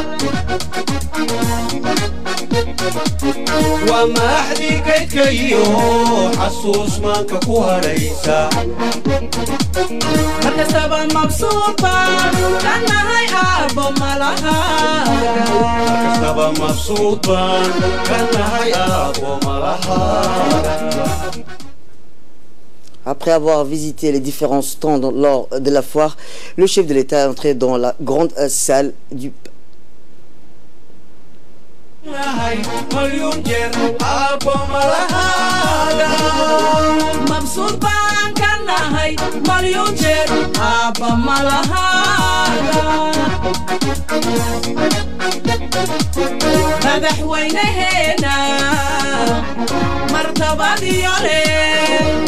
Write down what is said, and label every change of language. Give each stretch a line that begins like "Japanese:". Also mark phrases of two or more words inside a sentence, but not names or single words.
Somali: waa maaxdii kaydka iyo xasuus maanka ku hadhaysa markastaba mabsuud baan ka nahay aabbo malahaaga markastaba mabsuud baan ka nahay aabbo malahaaga.
French: Après avoir visité les différents stands lors de la foire, le chef de l'État est entré dans la grande salle du
Somali: mabsuud baan ka nahay boqolyo jeer aabba malahaaga madaxweynaheena martabadiyo leh